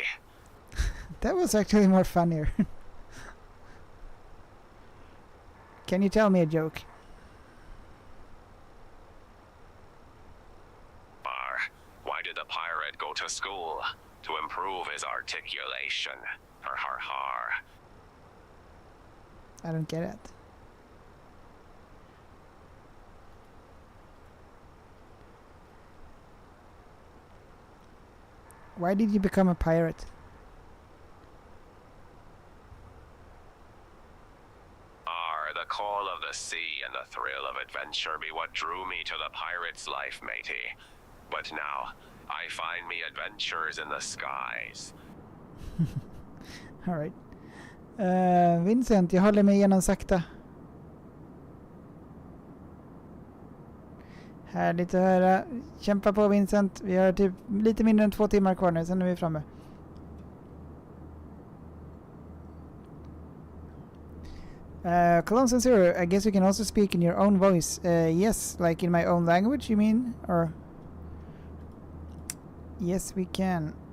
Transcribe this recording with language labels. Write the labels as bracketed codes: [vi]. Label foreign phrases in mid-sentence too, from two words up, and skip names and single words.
[en] That was actually more funnier. Can you tell me a joke? Why did the pirate go to school? To improve his articulation. Har har har. I don't get it. Why did you become a pirate? The call of the sea and the thrill of adventure be what drew me to the pirate's life, matey. But now, I find me adventures in the skies. Alright. [sv] Vincent, jag håller mig igenom sakta. Härligt att höra. Kämpa på Vincent. Vi har typ lite mindre än 2 timmar kvar nu, sen är vi framme. [en] Cologne Zero, I guess you can also speak in your own voice. Yes, like in my own language, you mean? Or yes, we can.